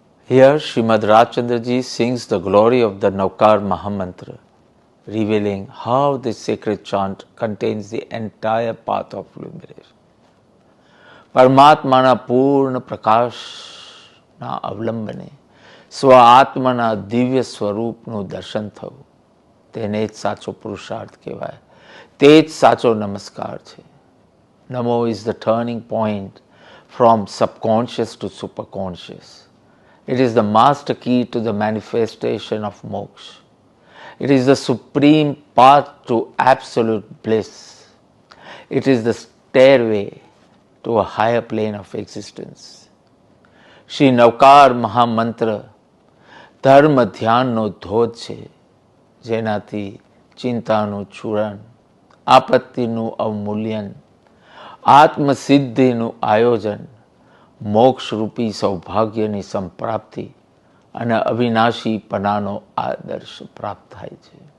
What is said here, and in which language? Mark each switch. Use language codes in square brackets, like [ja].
[en] Here Srimad Rajchandraji sings the glory of the Navkar Mahamantra, revealing how this sacred chant contains the entire path of liberation. [gu] પરમાત્માના પૂર્ણ પ્રકાશના અવલંબને સ્વ આત્માના દિવ્ય સ્વરૂપનું દર્શન થવું, તેને જ સાચો પુરુષાર્થ કહેવાય, તે જ સાચો નમસ્કાર છે. [en] નમો is the turning point from subconscious to superconscious. It is the master key to the manifestation of moksha. It is the supreme path to absolute bliss. It is the stairway to a higher plane of existence. [gu] Shri નવકાર મહામંત્ર ધર્મ ધ્યાનનો ધોધ છે, જેનાથી ચિંતાનું ચૂરણ, આપત્તિનું અવમૂલ્યન, આત્મસિદ્ધિનું આયોજન, મોક્ષરૂપી સૌભાગ્યની સંપ્રાપ્તિ અને અવિનાશીપણાનો આદર્શ પ્રાપ્ત થાય છે.